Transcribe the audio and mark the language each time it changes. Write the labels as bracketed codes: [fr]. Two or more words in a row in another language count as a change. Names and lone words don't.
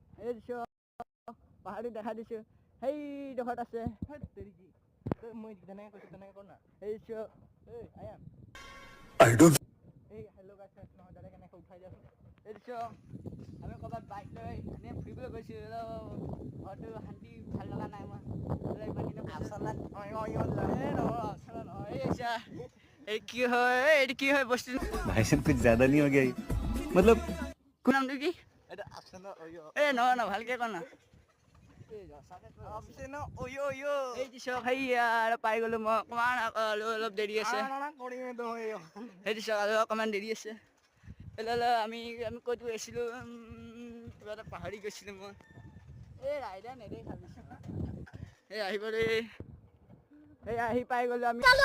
[as] এই দিছোঁ পাহাৰটো দেখা দিছোঁ সেই ডোখৰত আছে মই যেনেকৈ কৈছোঁ তেনেকৈ কৰ না এই দিছোঁ এই আয়া এই [en] hello guys [as] নহয় দাদা কেনেকৈ উঠাই দিয়াচোন এই দিছোঁ আমি ক'ৰবাত বাইক লৈ এনেই ফুৰিবলৈ গৈছোঁ ঘৰটো শান্তি ভাল লগা নাই মই এই কি হয় এইটো কি হয় বস্তু [hi] भाई साहब कुछ ज्यादा नहीं हो गया ये? मतलब [as] কোন নামটো কি এই নহয় নহয় ভালকৈ ক না এই দিছোঁ সেয়া আৰু পাই গ'লোঁ মই অকণমান অলপ দেৰি আছে সেই দিছোঁ আৰু অকণমান দেৰি আছে আমি ক'ত গৈছিলোঁ কিবা এটা পাহৰি গৈছিলোঁ মই এই ৰাইডাৰ নেদেই ভাবিছোঁ এই আহিব দেই সেই আহি পাই গ'লোঁ আমি